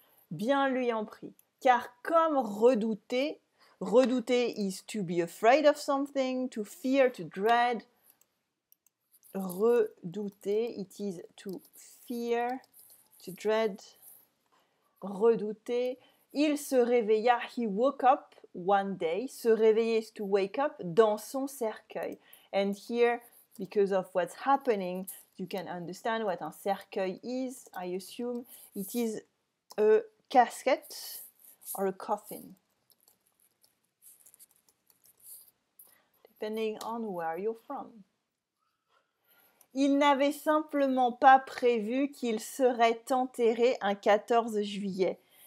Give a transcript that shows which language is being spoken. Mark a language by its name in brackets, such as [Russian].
[French] Bien lui en prit. Car comme redouté, [English] redouter is to be afraid of something, to fear, to dread. Redouter, it is to fear, to dread. Redouter. [French] Il se réveilla, [English] he woke up one day. Se réveiller is to wake up [French] dans son cercueil. [English] And here, because of what's happening, you can understand what un cercueil is. I assume it is a casket or a coffin, depending on where you're from. [French] Il n'avait simplement pas prévu qu'il serait enterré un 14 juillet.